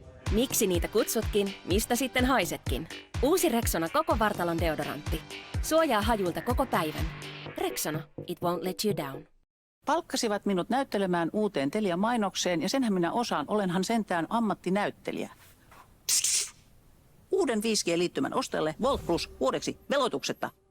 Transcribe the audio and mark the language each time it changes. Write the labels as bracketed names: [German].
[Finnish] Miksi niitä kutsutkin, mistä sitten haisetkin? Uusi Rexona koko vartalon deodorantti. Suojaa hajulta koko päivän. [English] Rexona, it won't let you down. [Finnish] Palkkasivat minut näyttelemään uuteen Telia-mainokseen ja senhän minä osaan, olenhan sentään ammattinäyttelijä. Uuden 5G-liittymän ostajalle Volt Plus vuodeksi veloituksetta.